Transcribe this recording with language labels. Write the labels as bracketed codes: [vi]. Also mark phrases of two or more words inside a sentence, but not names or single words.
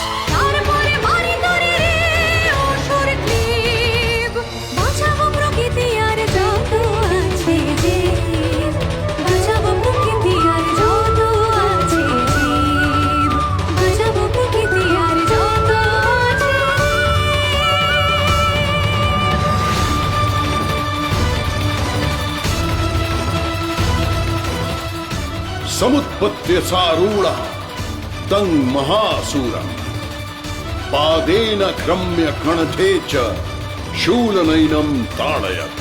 [bn] তারপরে মারি তরে রে অসুর ক্লীব, বাঁচাবো প্রকৃতি আর যত আছে জীব, বাঁচাবো প্রকৃতি আর যত আছে জীব, বাঁচাবো প্রকৃতি আর যত আছে। [sa] समुत्पत्य सारूढ़ा तं महासूरम् पादेन क्रम्य कणथे च शूलनैनं ताडयत्।